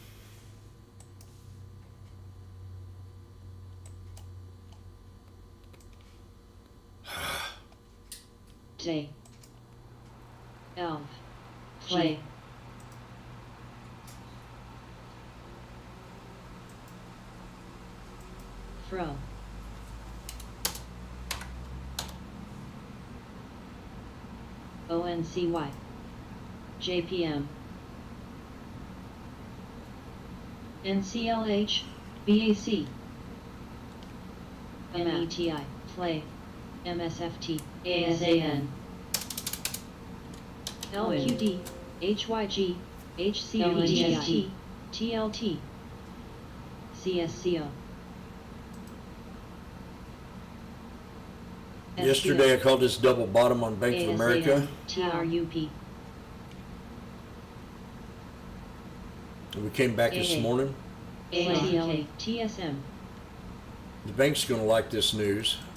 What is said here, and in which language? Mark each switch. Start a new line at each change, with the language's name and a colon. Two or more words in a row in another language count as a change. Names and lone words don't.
English: J. Elf. Play. Fro. ONCY. JPM. NCLH. BAC. METI. Play. MSFT. ASAN. LQD. HYG. HCPGST. TLT. CSCO. Yesterday I called this double bottom on Bank of America. TRUP. And we came back this morning. ATLA. TSM. The bank's going to like this news.